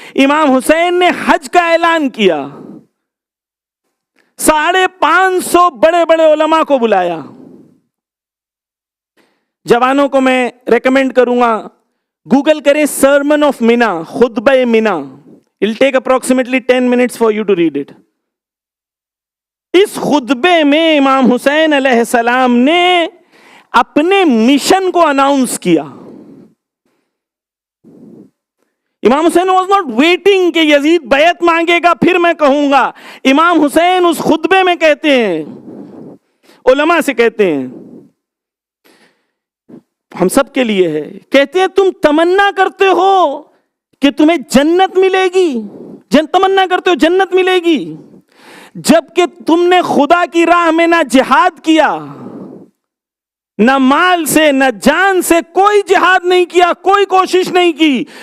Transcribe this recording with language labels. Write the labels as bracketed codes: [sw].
[ur] امام حسین نے حج کا اعلان کیا، 550 بڑے بڑے علماء کو بلایا. جوانوں کو میں ریکمینڈ کروں گا، گوگل کریں سرمن آف مینا، خطبہ مینا. [en] It'll take approximately 10 minutes for you to read it. [ur] اس خطبے میں امام حسین علیہ السلام نے اپنے مشن کو اناؤنس کیا. امام حسین [en] was not waiting [ur] کہ یزید بیعت مانگے گا پھر میں کہوں گا. امام حسین اس خطبے میں کہتے ہیں، علماء سے کہتے ہیں، ہم سب کے لیے ہے، کہتے ہیں تم تمنا کرتے ہو کہ تمہیں جنت ملے گی، تمنا کرتے ہو جنت ملے گی، جبکہ تم نے خدا کی راہ میں نہ جہاد کیا، نہ مال سے نہ جان سے، کوئی جہاد نہیں کیا، کوئی کوشش نہیں کی.